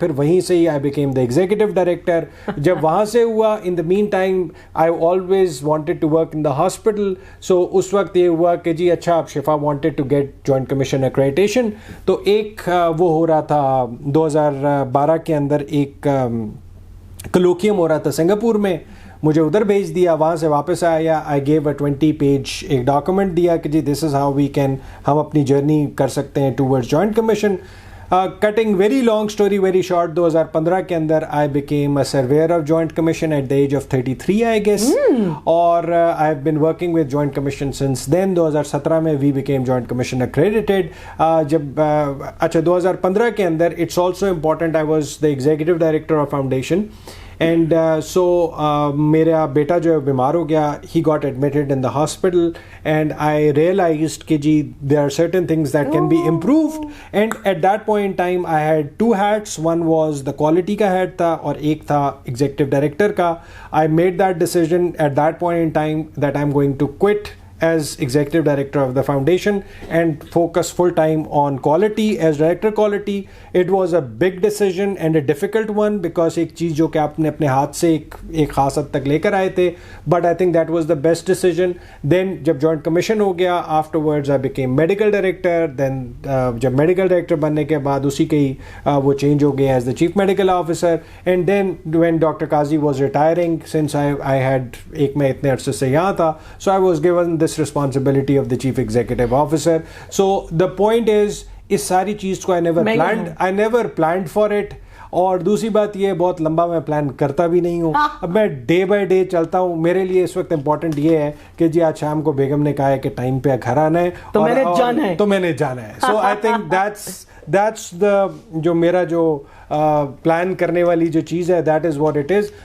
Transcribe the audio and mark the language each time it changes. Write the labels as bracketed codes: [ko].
[ur] پھر وہیں سے ہی [en] I became the executive director. [ur] جب وہاں سے ہوا, [en] In the meantime I always wanted to work in the hospital. [ur] So اس وقت یہ ہوا کہ جی اچھا, اب شفا [en] wanted to get Joint Commission accreditation. [ur] تو ایک وہ ہو رہا تھا 2012 کے اندر, ایک کلوکیم ہو رہا تھا سنگاپور میں. مجھے ادھر بھیج دیا, وہاں سے واپس آیا. [en] I gave a 20 page [ur] ایک ڈاکومنٹ دیا کہ جی [en] this is how we can, [ur] ہم اپنی جرنی کر سکتے ہیں [en] towards Joint Commission. Cutting very long story very short, [ur] 2015 کے اندر [en] I became a surveyor of Joint Commission at the age of 33 I guess. اور I have been working with Joint Commission since then. [ur] 2017 میں [en] we became Joint Commission accredited. [ur] جب اچھا 2015 کے اندر, [en] it's also important, I was the executive director of foundation. And so [ur] میرا بیٹا جو ہے بیمار ہو گیا. [en] he got admitted in the hospital, and I realized [ur] کہ جی [en] There are certain things that can be improved. And at that point time I had 2 hats. One was the quality [ur] کا head تھا, اور ایک تھا ایگزیکٹو ڈائریکٹر کا. [en] I made that decision at that point in time that I am going to quit as executive director of the foundation and focus full time on quality as director quality. It was a big decision and a difficult one, because [ur] ایک چیز جو کہ آپ نے اپنے ہاتھ سے ایک خاص حد تک لے کر آئے تھے, [en] but I think that was the best decision. Then جب joint commission [ur] ہو گیا, [en] afterwards I became medical director. [ur] Then جب medical director بننے کے بعد اسی کے ہی وہ change ہو گیا [en] as the chief medical officer. And then when Dr. Qazi was retiring, since I had [ur] ایک میں اتنے عرصے سے یہاں تھا, [en] so I was given this responsibility of the chief executive officer. So the point is, [ur] اس ساری چیز کو [en] I never planned for it. [ur] اور دوسری بات یہ بہت لمبا میں پلان کرتا بھی نہیں ہوں. اب میں ڈے بائی ڈے چلتا ہوں. میرے لیے اس وقت امپورٹنٹ یہ ہے کہ جی آج شام کو بیگم نے کہا ہے کہ ٹائم پہ گھر آنا ہے تو میں نے جانا ہے. [en] so I think that's the [ur] جو میرا جو پلان کرنے والی جو چیز ہے, [en] That is what it is.